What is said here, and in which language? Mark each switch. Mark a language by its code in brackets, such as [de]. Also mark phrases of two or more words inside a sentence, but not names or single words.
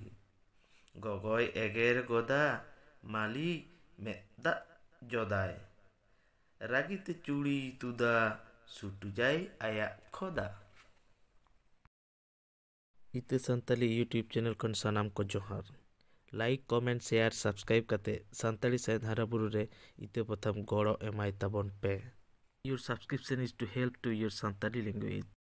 [sat] ᱜᱚᱜᱚᱭ ᱮᱜᱮᱨ ᱜᱚᱫᱟ ᱢᱟᱞᱤ ᱢᱮᱫ ᱫᱟᱜ ᱡᱚᱫᱟᱭ, ᱨᱟᱹᱜᱤᱛᱮ ᱪᱩᱲᱤᱭ ᱛᱩᱫᱟ ᱥᱩᱴᱩᱡᱟᱭ ᱟᱭᱟᱜ ᱠᱷᱚᱫᱟ। ᱤᱛᱟᱹ ᱥᱟᱱᱛᱟᱞᱤ [en] YouTube channel [sat] ᱠᱷᱚᱱ ᱥᱟᱱᱟᱢ ᱠᱚ ᱡᱚᱦᱟᱨ। [en] like comment share subscribe [sat] ᱠᱟᱛᱮ ᱥᱟᱱᱛᱟᱲᱤ ᱥᱟᱶᱦᱮᱫ ᱦᱟᱨᱟᱵᱩᱨᱩ ᱨᱮ ᱤᱛᱟᱹ ᱯᱟᱛᱷᱟᱢ ᱜᱚᱲᱚ ᱮᱢᱟᱭ ᱛᱟᱵᱚᱱ ᱯᱮ। [en] Your subscription is to help to your Santali language।